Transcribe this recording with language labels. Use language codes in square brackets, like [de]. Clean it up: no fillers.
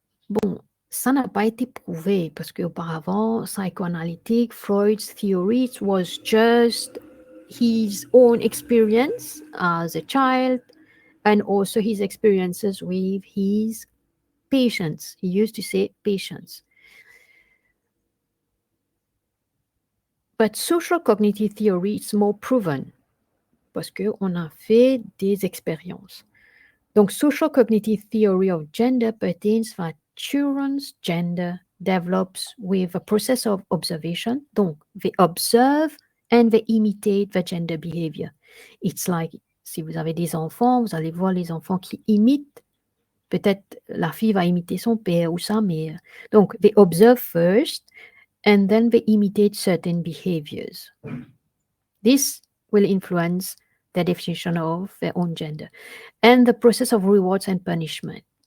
[fr] Bon, ça n'a pas été prouvé parce qu'auparavant, [en] psychoanalytic, Freud's theory was just his own experience as a child and also his experiences with his patients. He used to say patients. But social cognitive theory is more proven [fr] parce qu'on a fait des expériences. [en] Donc, social cognitive theory of gender pertains that children's gender develops with a process of observation. Donc, they observe and they imitate the gender behavior. It's like, [fr] si vous avez des enfants, vous allez voir les enfants qui imitent. Peut-être la fille va imiter son père ou sa mère. Donc, [en] they observe first and then they imitate certain behaviors. This will influence their definition of their own gender and the process of rewards and punishment.